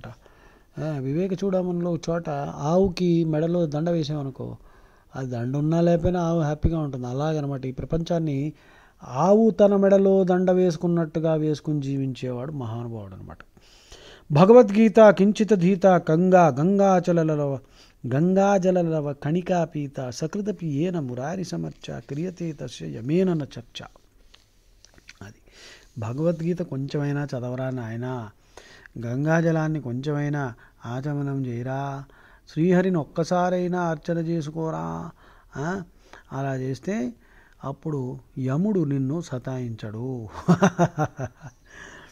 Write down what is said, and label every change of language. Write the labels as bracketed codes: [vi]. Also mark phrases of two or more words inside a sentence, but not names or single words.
[te] వివేక చూడమనిలో చోట ఆవుకి మెడలో దండ వేసామనుకో, అది దండ ఉన్నా లేకపోయినా ఆవు హ్యాపీగా ఉంటుంది. అలాగనమాట ఈ ప్రపంచాన్ని ఆవు తన మెడలో దండ వేసుకున్నట్టుగా వేసుకుని జీవించేవాడు మహానుభావుడు అనమాట. [sa] భగవద్గీత కించిత ధీత గంగాజలలవ కణికాపీత సకృతపి ఏన మురారి సమర్చ క్రియతే తస్య యమేన చర్చ. [te] అది భగవద్గీత కొంచెమైనా చదవరా నాయనా, గంగాజలాన్ని కొంచెమైనా ఆచమనం చేయరా, శ్రీహరిని ఒక్కసారైనా అర్చన చేసుకోరా. అలా చేస్తే అప్పుడు యముడు నిన్ను సతాయించడు.